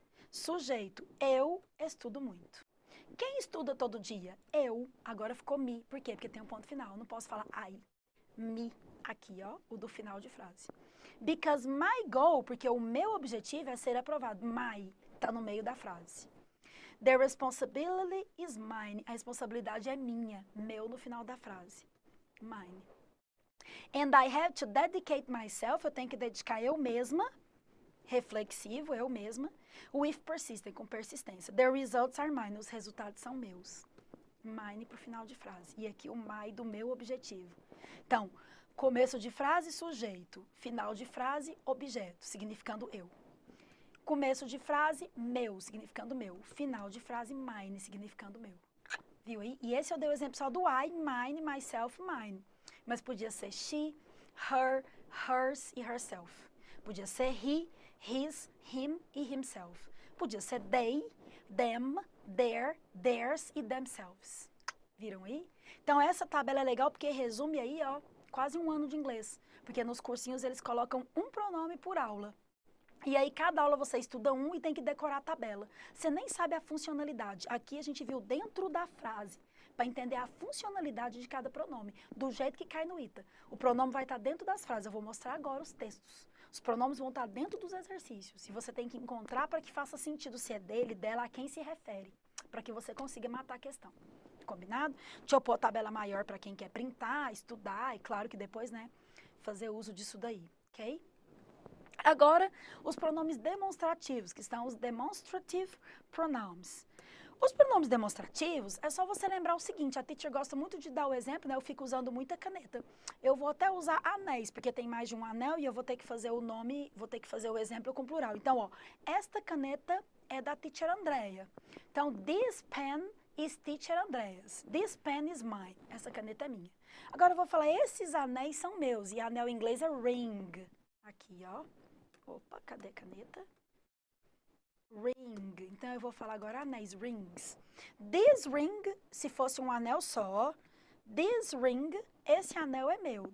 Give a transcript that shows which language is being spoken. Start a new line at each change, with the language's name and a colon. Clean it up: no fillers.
Portuguese: Sujeito. Eu estudo muito. Quem estuda todo dia? Eu. Agora ficou me. Por quê? Porque tem um ponto final. Não posso falar I. Me. Aqui, ó. O do final de frase.
English: Because my goal,
Portuguese: porque o meu objetivo é ser aprovado. My. Tá no meio da frase.
English: The responsibility is mine.
Portuguese: A responsabilidade é minha. Meu no final da frase. Mine.
English: And I have to dedicate myself.
Portuguese: Eu tenho que dedicar eu mesma. Reflexivo, eu mesma.
English: With persistent,
Portuguese: com persistência.
English: The results are mine.
Portuguese: Os resultados são meus. Mine pro final de frase. E aqui o my do meu objetivo. Então, começo de frase, sujeito. Final de frase, objeto, significando eu. Começo de frase, meu, significando meu. Final de frase, mine, significando meu. Viu aí? E esse eu dei o exemplo só do I, mine, myself, mine. Mas podia ser she, her, hers e herself. Podia ser he, his, him e himself. Podia ser they, them, their, theirs e themselves. Viram aí? Então essa tabela é legal porque resume aí, ó, quase um ano de inglês. Porque nos cursinhos eles colocam um pronome por aula. E aí, cada aula você estuda um e tem que decorar a tabela. Você nem sabe a funcionalidade. Aqui a gente viu dentro da frase, para entender a funcionalidade de cada pronome, do jeito que cai no ITA. O pronome vai estar dentro das frases. Eu vou mostrar agora os textos. Os pronomes vão estar dentro dos exercícios. E você tem que encontrar para que faça sentido se é dele, dela, a quem se refere. Para que você consiga matar a questão. Combinado? Deixa eu pôr a tabela maior para quem quer printar, estudar. E claro que depois, né, fazer uso disso daí. Ok? Agora, os pronomes demonstrativos, que são os demonstrative pronouns. Os pronomes demonstrativos, é só você lembrar o seguinte, a teacher gosta muito de dar o exemplo, né? Eu fico usando muita caneta. Eu vou até usar anéis, porque tem mais de um anel e eu vou ter que fazer o nome, vou ter que fazer o exemplo com plural. Então, ó, esta caneta é da teacher Andrea.
English: Então, this pen is teacher Andreas. This pen is mine.
Portuguese: Essa caneta é minha. Agora eu vou falar, esses anéis são meus, e anel em inglês é ring. Aqui, ó. Opa, cadê a caneta? Ring. Então, eu vou falar agora anéis, rings. This ring, se fosse um anel só, this ring, esse anel é meu.